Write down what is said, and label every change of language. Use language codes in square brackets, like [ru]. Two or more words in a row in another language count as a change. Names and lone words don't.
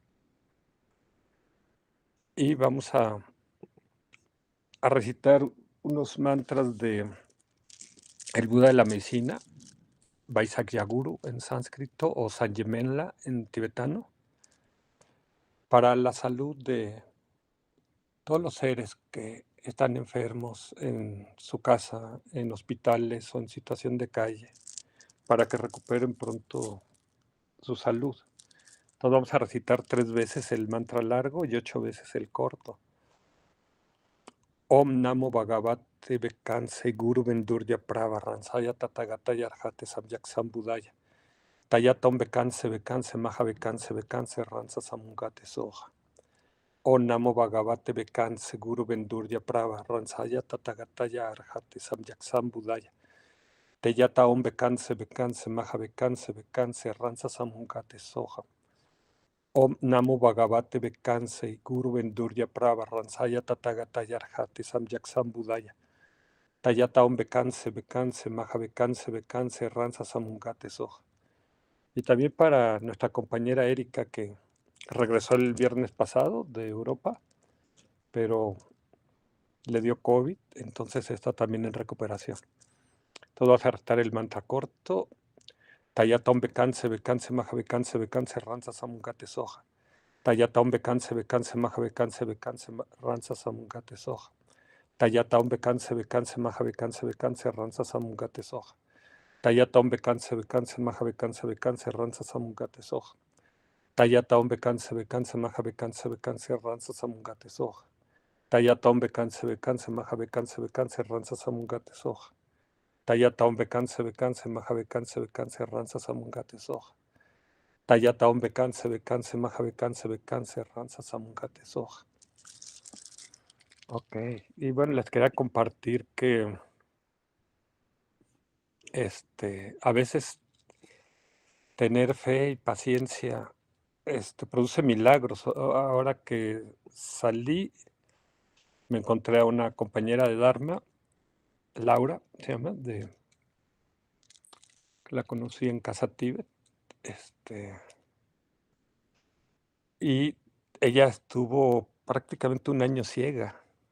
[es] Y vamos a recitar unos mantras de el Buda de la medicina, Vaisakyaguru en sánscrito o Sanyemenla en tibetano, para la salud de todos los seres que están enfermos en su casa, en hospitales o en situación de calle, para que recuperen pronto su salud. Entonces vamos a recitar 3 veces el mantra largo y 8 veces el corto. [sa] Om Namo Bhagavate Vekanse Guru Vendurya Prava Ransaya Tathagata Arhate Samyak Sambudaya. Tayatom Vekanse Vekanse Maha Vekanse Vekanse Ransa Samungate Soja. Om Namo Bhagavate Vekanse Guru Vendurya Prava Ransaya Tathagata Arhate Samyak Sambudaya. Teyata Om Vekanse Vekanse Maha Vekanse Vekanse Ransa Samungate Soja. Om Namo Bhagavate Vekanse Guru Vendurya Prava Ransaya Tathagata Arhate Samyak Sambudaya. Tayata Om Vekanse Vekanse Maha Vekanse Vekanse Ransa Samungate Soja. [es] Y también para nuestra compañera Erika, que regresó el viernes pasado de Europa, pero le dio COVID, entonces está también en recuperación. Entonces vas a restar el mantra corto. [sa] Tayatom Bekanse, Bekanse, Maha Bekanse, Bekanse, Ranza Samungate Soja. Tayatom Bekanse, Bekanse, Maha Bekanse, Bekanse, Ranza Samungate Soja. Tayatom Bekanse, Bekanse, Maha Bekanse, Bekanse, Ranza Samungate Soja. Tayatom Bekanse, Bekanse, Maha Bekanse, Bekanse, Ranza Samungate Soja. Tayatom Bekanse, Bekanse, Maha Bekanse, Bekanse, Ranza Samungate Soja. Tayatom Bekanse, Bekanse, Maha Bekanse, Bekanse, Ranza Samungate Soja. Tayatom Bekanse, Bekanse, Maha Bekanse, Bekanse, Ranza Samungate Soja. Tayatom Bekanse, Bekanse, Maha Bekanse, Bekanse, Ranza Samungate Soja. [es] Ok, y bueno, les quería compartir que a veces tener fe y paciencia produce milagros. Ahora que salí, me encontré a una compañera de Dharma, Laura, se llama, que la conocí en Casa Tíbet, y ella estuvo prácticamente un año ciega.